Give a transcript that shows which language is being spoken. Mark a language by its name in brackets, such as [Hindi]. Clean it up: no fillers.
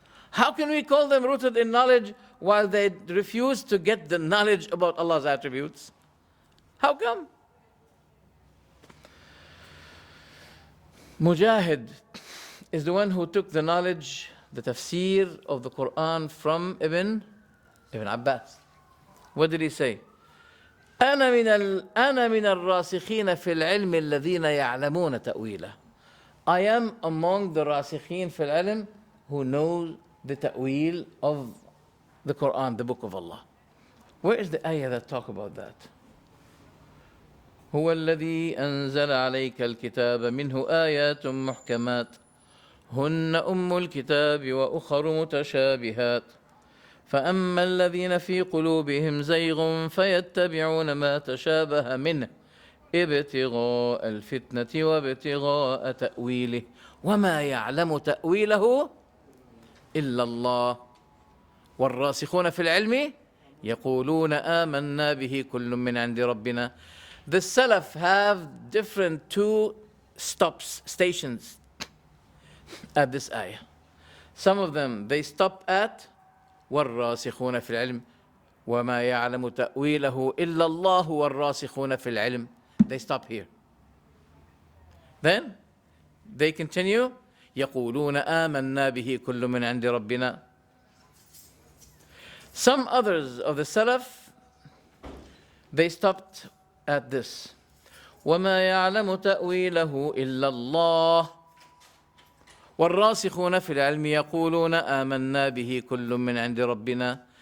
[English] How can we call them rooted in knowledge while they refuse to get the knowledge about Allah's attributes? How come? Mujahid is the one who took the knowledge, the tafsir of the Quran from Ibn Abbas. What did he say? [Arabic] أنا من الراسخين في العلم الذين يعلمون تأويله. [English] I am among the [Arabic] rasikheen fil ilm [English] who know the ta'wil of the Quran, the book of Allah. Where is the ayah that talk about that? [Arabic] هو الذي أنزل عليك الكتاب منه آيات محكمات هن أم الكتاب وأخر متشابهات فأما الذين في قلوبهم زيغ فيتبعون ما تشابه منه ابتغاء الفتنة وابتغاء تأويله وما يعلم تأويله إلا الله والراسخون في العلم يقولون آمنا به كل من عند ربنا. [English] The Salaf have different 2 stations at this ayah. Some of them, they stop at [Arabic] وَالرَّاسِخُونَ فِي الْعِلْمِ وَمَا يَعْلَمُ تَأْوِيلَهُ إِلَّا اللَّهُ وَالرَّاسِخُونَ فِي الْعِلْمِ. [English] They stop here. Then they continue [Arabic] يَقُولُونَ آمَنَّا بِهِ كُلٌّ مِّنْ عِنْدِ رَبِّنَا. [English] Some others of the Salaf, they stopped at this. [Arabic] وَمَا يَعْلَمُ تَأْوِيلَهُ إِلَّا اللَّهُ وَالرَّاسِخُونَ فِي الْعِلْمِ يَقُولُونَ آمَنَّا بِهِ كُلٌّ مِّنْ عِنْدِ رَبِّنَا.